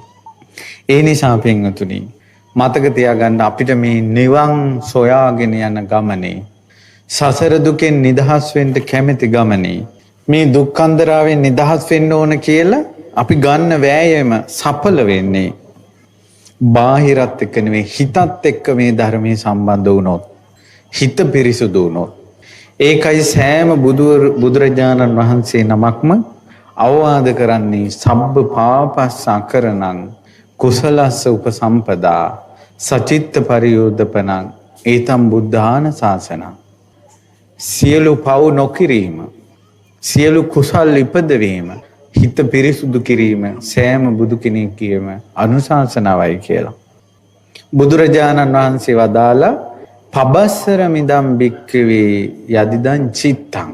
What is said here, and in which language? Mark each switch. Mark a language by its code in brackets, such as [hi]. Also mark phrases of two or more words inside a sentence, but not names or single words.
[si] ඒ නිසා පින්වතුනි මතක තියාගන්න අපිට මේ නිවන් සොයාගෙන යන ගමනේ සසර දුකෙන් නිදහස් වෙන්න කැමැති ගමනේ මේ දුක්ඛන්දරාවෙන් නිදහස් වෙන්න ඕන කියලා අපි ගන්න වෑයම සඵල වෙන්නේ බාහිරත් එක්ක නෙවෙයි හිතත් එක්ක මේ ධර්මයේ සම්බන්ධ වුණොත් හිත පිරිසුදු වුණොත් ඒකයි සෑම බුදුරජාණන් වහන්සේ නමක්ම අවවාද කරන්නේ [pi] සබ්බ පාපස්සකරණං කුසලස්ස උපසම්පදා සචිත්ත පරියෝධපනං ඒතම් බුද්ධාන ශාසනං. [si] සියලු පව් නොකිරීම සියලු කුසල් ඉපදවීම හිත පිරිසුදු කිරීම සෑම බුදු කෙනෙක්ගේම අනුශාසනාවයි කියලා. බුදුරජාණන් වහන්සේ වදාලා [pi] පබස්සර මිදම් භික්ඛවේ යදිදං චිත්තං.